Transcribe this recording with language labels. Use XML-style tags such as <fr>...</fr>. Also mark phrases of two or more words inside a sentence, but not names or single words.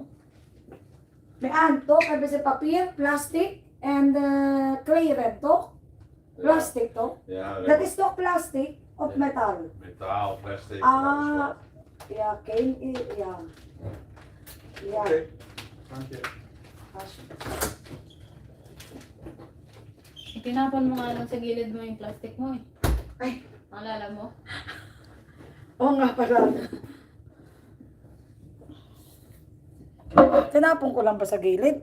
<nl>May toch hebben ze papier, plastic en kleren, toch? Plastic, toch? Ja, Dat is toch plastic of metaal? metaal, plastic. Ah, ja, ja. Ja. Oké, dank je.</nl> <tl>Itinapon mo nga lang sa gilid mo yung plastic mo eh. Ay, Naalala mo? oo nga pala. Tinapon ko lang ba sa gilid?</tl>